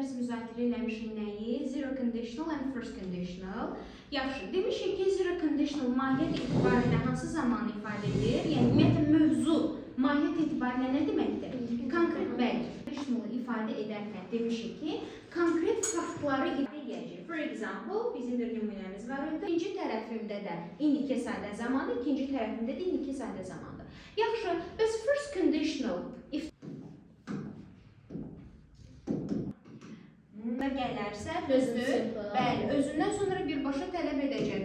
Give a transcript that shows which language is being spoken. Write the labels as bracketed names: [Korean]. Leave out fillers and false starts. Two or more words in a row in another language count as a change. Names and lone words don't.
[Azerbaijani] müzakirə eləmişik nəyi? [English] Zero conditional and first conditional. [Azerbaijani] Yaxşı, demişik ki, [English] zero conditional [Azerbaijani] mahiyyət etibarilə hansı zamanı ifadə edir? Yəni, ümumiyyətlə, mövzu mahiyyət etibarilə nə deməkdir? Konkret bəli. Conditional ifadə edərkən demişik ki, konkret faktları ifadə edəcək. [English] For example, [Azerbaijani] bizim bir nümunəmiz var idi. İkinci tərəfimdə də indiki sadə zamanı, ikinci tərəfimdə də indiki sadə zamandır. Yaxşı, bəs first conditional gələrsə, düzdür? Bəli, özündən sonra birbaşa tələb edəcək.